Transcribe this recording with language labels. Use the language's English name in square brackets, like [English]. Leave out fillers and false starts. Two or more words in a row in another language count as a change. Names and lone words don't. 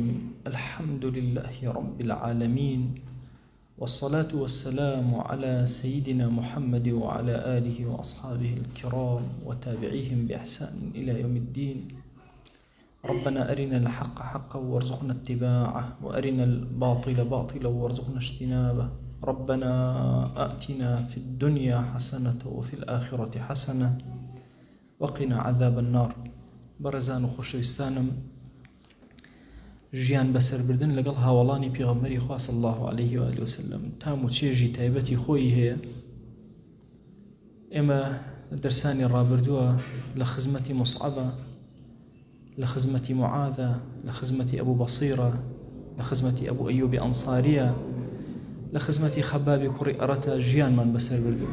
[Arabic] الحمد لله رب العالمين، والصلاة والسلام على سيدنا محمد وعلى آله وأصحابه الكرام وتابعيهم بإحسان إلى يوم الدين. ربنا أرنا الحق حقا وارزقنا اتباعه، وأرنا الباطل باطلا وارزقنا اجتنابه. ربنا آتنا في الدنيا حسنة وفي الآخرة حسنة وقنا عذاب النار. [Central Kurdish] بەڕێزان و خۆشەویستانم، ژیان بەسەربردن لەگەڵ هاوڵانی پێغەمبەری خوا [Arabic] صلی الله عليه و آله وسلم [Central Kurdish] تام و چێژی تایبەتی خۆی هەیە. ئێمە دەرسانی ڕابردووە لە خزمەتی مصعبە، لە خزمەتی معاذە، لە خزمەتی ئەبوو بەصیرە، لە خزمەتی ئەبوو ئەیوبی ئەنساریە، لە خزمەتی خەبابی کوڕی ئەرەتە ژیانمان بەسەر بردووە.